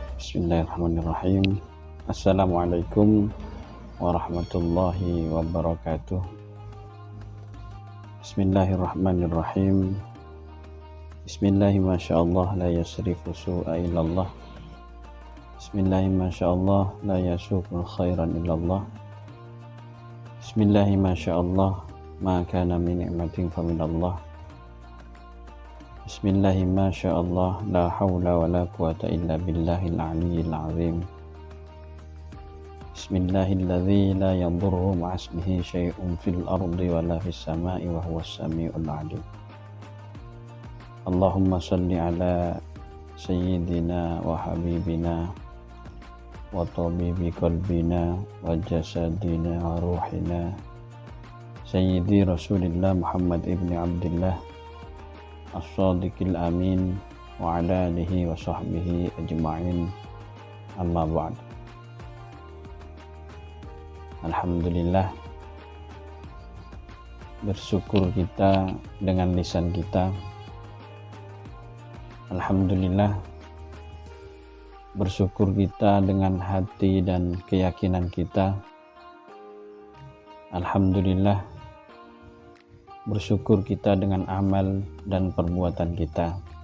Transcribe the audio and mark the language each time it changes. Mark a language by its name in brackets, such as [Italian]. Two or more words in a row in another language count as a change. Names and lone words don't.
[Arabic] بسم الله الرحمن الرحيم. السلام عليكم ورحمة الله وبركاته. بسم الله الرحمن الرحيم. بسم الله ما شاء الله لا يصرف السوء إلا الله. بسم الله ما شاء الله لا يسوق الخير إلا الله. بسم الله ما شاء الله ما كان من نعمة فمن الله. بسم الله ما شاء الله لا حول ولا قوة إلا بالله العلي العظيم. بسم الله الذي لا يضر مع اسمه شيء في الأرض ولا في السماء وهو السميع العليم. اللهم صل على سيدنا وحبيبنا وطبيب قلوبنا وأجسادنا وأرواحنا سيدي رسول الله محمد ابن عبد الله الصادق الأمين وعلى آله وصحبه أجمعين، أما بعد. [Indonesian] Alhamdulillah, bersyukur kita dengan lisan kita. Alhamdulillah, bersyukur kita dengan hati dan keyakinan kita. Alhamdulillah, bersyukur kita dengan amal dan perbuatan kita.